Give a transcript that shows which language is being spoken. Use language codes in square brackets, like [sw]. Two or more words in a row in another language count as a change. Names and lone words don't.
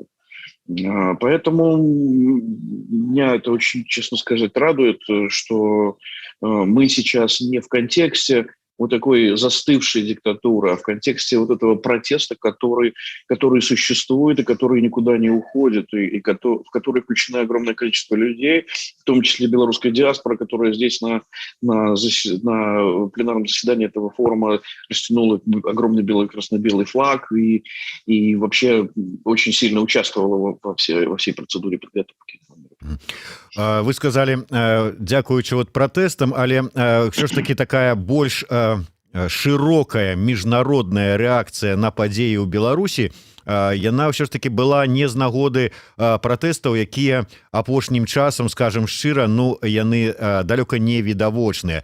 [ru] Поэтому меня это очень, честно сказать, радует, что мы сейчас не в контексте вот такой застывшей диктатуры, а в контексте вот этого протеста, который существует и который никуда не уходит, и в который включено огромное количество людей, в том числе белорусская диаспора, которая здесь на пленарном заседании этого форума растянула огромный красно-белый флаг и вообще очень сильно участвовала во всей процедуре подготовки. Вы сказали, [be] дзякуючы вот пратэстам, але ўсё ж таки такая больш шырокая міжнародная рэакцыя на падзеі ў Беларусі, яна ўсё ж таки была не з нагоды пратэстаў, якія апошнім часам, скажем шчыра, яны далёка не відавочныя.